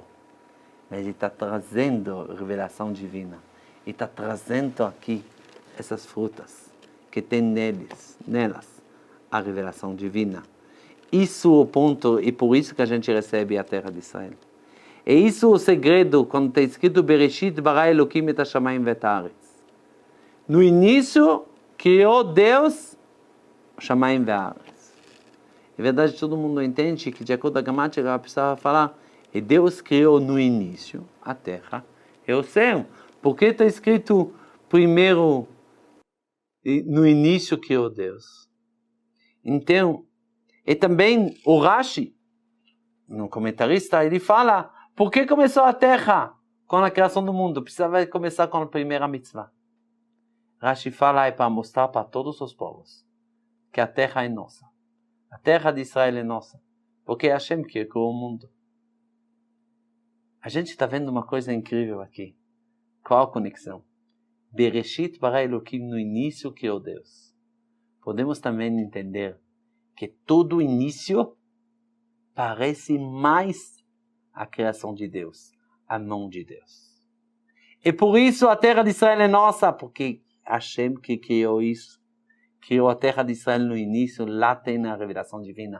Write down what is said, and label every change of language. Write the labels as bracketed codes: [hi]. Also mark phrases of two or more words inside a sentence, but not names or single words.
[pt] Mas ele está trazendo revelação divina. Ele está trazendo aqui essas frutas que tem nelas a revelação divina. Isso é o ponto, e por isso que a gente recebe a terra de Israel. E isso é o segredo, quando está escrito [he] בראשית ברא אלקים את השמים ואת הארץ. [pt] No início, criou Deus [he] שמים והארץ. [pt] É verdade, todo mundo entende que de acordo com a gramática, ela precisava falar, e Deus criou no início a terra e o céu. Por que está escrito primeiro, no início criou Deus? Então, e também o Rashi, no comentarista, ele fala, por que começou a terra com a criação do mundo? Precisava começar com a primeira mitzvah. Rashi fala, é para mostrar para todos os povos que a terra é nossa. A terra de Israel é nossa. Porque é Hashem que criou o mundo. A gente está vendo uma coisa incrível aqui. Qual a conexão? [he] בראשית ברא אלקים, [pt] no início criou Deus. Podemos também entender que todo início parece mais a criação de Deus, a mão de Deus. E por isso a terra de Israel é nossa, porque Hashem que criou isso, criou a terra de Israel no início, lá tem a revelação divina.